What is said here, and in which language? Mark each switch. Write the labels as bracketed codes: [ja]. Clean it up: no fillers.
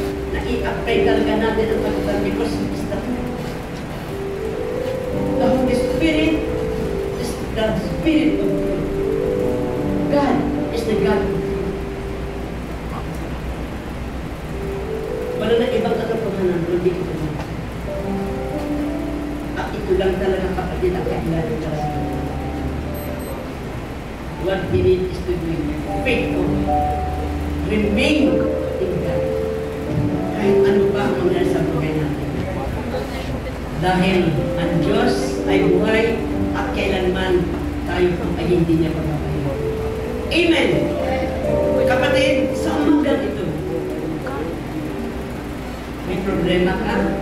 [tl] Na i-apply talaga natin ang katutan [en] because it's the Holy Spirit is the Spirit of God. God is the God of truth. [tl] Wala na ibang katotohanan, kundi ito lang. At ito lang talaga kapatid ang kailangan talaga. [en] What we need is to be faithful. Remain in God. [tl] Kahit ano pa ang mangyari sa buhay natin. Dahil ang Diyos ay buhay at kailanman tayo ay hindi niya pababayaan. Amen! Kapatid, sa umagang ito, may problema ka?